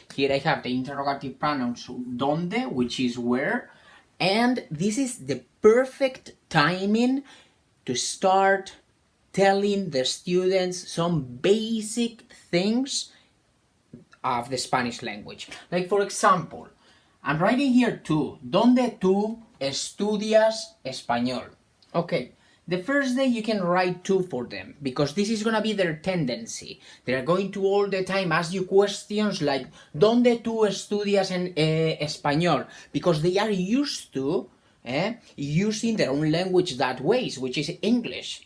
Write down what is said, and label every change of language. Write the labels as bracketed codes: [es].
[en] Here I have the interrogative pronouns donde, which is where, and this is the perfect timing to start telling the students some basic things of the Spanish language. Like for example, I'm writing here tú. [es] ¿Dónde tú estudias español? [en] Okay, the first day you can write tú for them, because this is gonna be their tendency. They're going to all the time ask you questions like [es] ¿Dónde tú estudias español? [en] Because they are used to using their own language that ways, which is English.